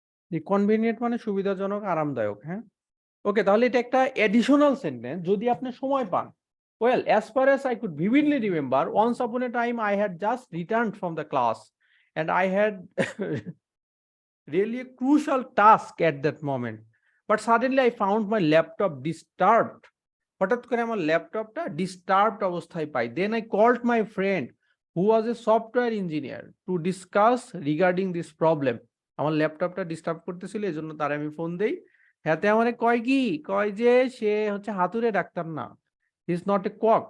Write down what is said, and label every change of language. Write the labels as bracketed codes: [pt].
[bn] যে কনভেনিয়েন্ট মানে সুবিধাজনক, আরামদায়ক, হ্যাঁ। ওকে, তাহলে এটা একটা এডিশনাল সেন্টেন্স যদি আপনি সময় পান। [en] Well, as far as I could vividly remember, once upon a time I had just returned from the class and I had really a crucial task at that moment. But suddenly I found my laptop disturbed. [bn] হঠাৎ করে আমার ল্যাপটপটা disturbed অবস্থায় পাই। [en] Then I called my friend who was a software engineer to discuss regarding this problem. [bn] আমার ল্যাপটপটা disturb করতেছিল, এজন্য তার আমি ফোন দেই। হাতে আমারে কয় কি, কয় যে সে হচ্ছে হাতুড়ে ডাক্তার না, [en] He is not a quack.